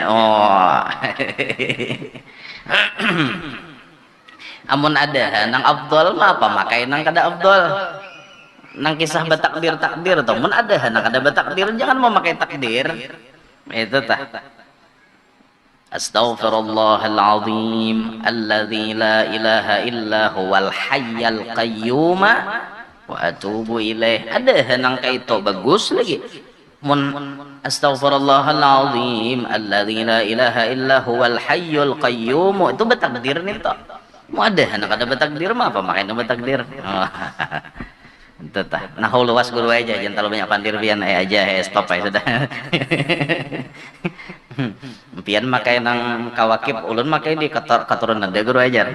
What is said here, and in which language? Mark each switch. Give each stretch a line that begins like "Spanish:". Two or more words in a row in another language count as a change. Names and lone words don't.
Banjar: Oh. Amun ada nang afdal mah apa makai nang kada afdal. Nang kisah batakdir takdir atau mun ada nang kada batakdir jangan memakai takdir. Itu tah
Arabic: أستغفر الله العظيم الذي لا إله إلا هو الحي القيوم وأتوب إليه.
Banjar: Ada nang kaito bagus lagi. Mun
Arabic: أستغفر الله العظيم الذي لا إله إلا هو الحي القيوم
Banjar: itu bertakdir nih toh. Mau ada anak ada bertakdir mah apa makanya bertakdir. Itu tah. Nah luas guru aja jangan terlalu banyak pandir pian aja stop aja sudah. Pian makai nang kawakib ulun makai di katurunan dia guru ajar.